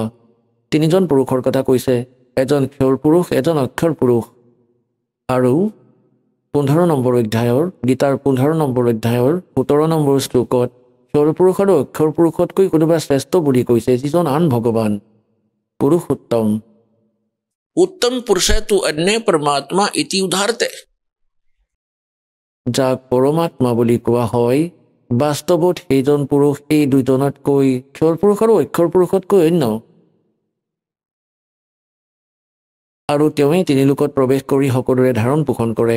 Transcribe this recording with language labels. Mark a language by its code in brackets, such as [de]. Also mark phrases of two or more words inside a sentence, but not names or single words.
[as] 3জন পুৰুষৰ কথা কৈছে, এজন ক্ষৰ পুৰুষ, এজন অক্ষৰ পুৰুষ। আৰু 15 নম্বৰ অধ্যায়ৰ, গীতাৰ 15 নম্বৰ অধ্যায়ৰ 17 নম্বৰ শ্লোকত ক্ষৰ পুৰুষ আৰু অক্ষৰ পুৰুষতকৈ কোনোবা শ্ৰেষ্ঠ বুলি কৈছে, যিজন আন ভগৱান, পুৰুষোত্তম। [sa] उत्तम पुरुष तु अन्य परमात्मा इति उदाहरते। [as] যাক পৰমাত্মা বুলি কোৱা হয়, বাস্তৱত সেইজন পুৰুষ এই দুজনতকৈ, ক্ষৰ পুৰুষ আৰু অক্ষৰ পুৰুষতকৈ অন্য। আৰু তেওঁৱেই 3 লোকত প্ৰৱেশ কৰি সকলোৰে ধাৰণ পোষণ কৰে।